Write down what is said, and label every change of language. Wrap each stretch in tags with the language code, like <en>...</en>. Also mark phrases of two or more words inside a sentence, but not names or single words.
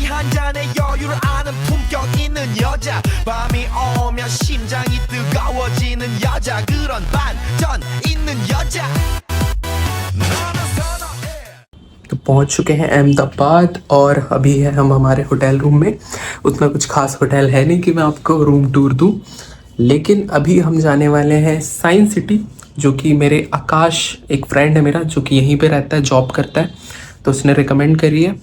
<ko>한 잔에 여유를 아는 품격 있는 여자 밤이 오면 심장이 뜨거워지는 여자 그런 반전 있는 여자 너는 선호해</ko> <hi>तो पहुंच चुके हैं अहमदाबाद और अभी है हम हमारे होटल रूम में। उतना कुछ खास होटल है नहीं कि मैं आपको</hi> <en>room tour</en> <hi>दूं, लेकिन अभी हम जाने वाले हैं साइंस सिटी, जो कि मेरे आकाश एक फ्रेंड है मेरा जो कि यहीं पे रहता है, जॉब करता है, तो उसने रिकमेंड करी है।</hi>